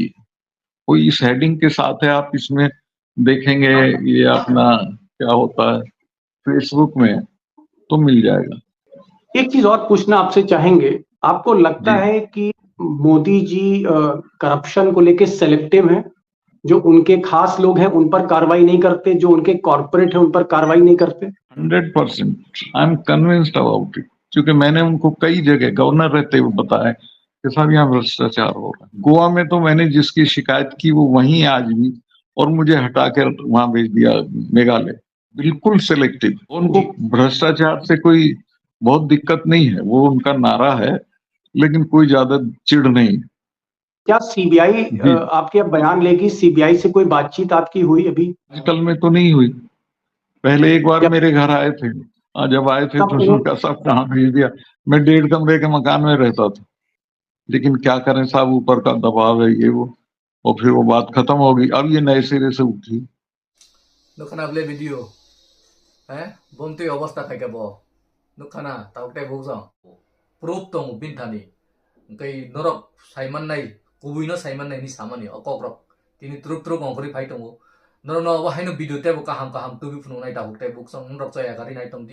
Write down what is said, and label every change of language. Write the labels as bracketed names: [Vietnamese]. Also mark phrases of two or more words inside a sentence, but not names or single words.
[Hindi] कोई इस हेडिंग के साथ है, आप इसमें देखेंगे, ये अपना क्या होता है फेसबुक में तो मिल जाएगा। एक चीज और पूछना आपसे चाहेंगे, आपको लगता जी, है कि मोदी जी करप्शन को लेके सेलेक्टिव हैं? जो उनके खास लोग हैं उन पर कार्रवाई नहीं करते, जो उनके कॉर्पोरेट हैं उन पर कार्रवाई नहीं करते? 100% [English] I am convinced about it, [Hindi] क्योंकि मैंने उनको कई जगह गवर्नर रहते हुए बताया कि साहब यहाँ भ्रष्टाचार हो रहा है। गोवा में तो मैंने जिसकी शिकायत की वो वहीं आज भी, और मुझे हटा कर वहां भेज दिया मेघालय। बिल्कुल सिलेक्टिव, उनको भ्रष्टाचार से कोई बहुत दिक्कत नहीं है, वो उनका नारा है, लेकिन कोई ज्यादा चिढ़ नहीं। क्या सीबीआई जी, आपके अब बयान लेगी? सीबीआई से कोई बातचीत आपकी हुई अभी? आजकल में तो नहीं हुई, पहले एक बार जब मेरे घर आए थे। जब आए थे तब तो उन्हों- उन्होंने कहा साहब कहाँ भेज दिया। मैं 1.5 कमरे के मकान में रहता था, लेकिन क्या करें साहब, ऊपर का दबाव है ये वो, और फिर वो बात खत्म हो गई। अब ये नए सिरे से उठी। [Kok Borok] Nukana ble video. Bomti অবস্থা থাকে bo. Nukana taukte bukso. Proof tong bintani. Kai norok saiman nai. Kubuino saiman nai ni samani okokrok. Tini truk truk ongkori phai tongo. Noro no wa haino video te kaham kaham tubi phunu nai taukte buksong nrok chaya gari nai tongdi.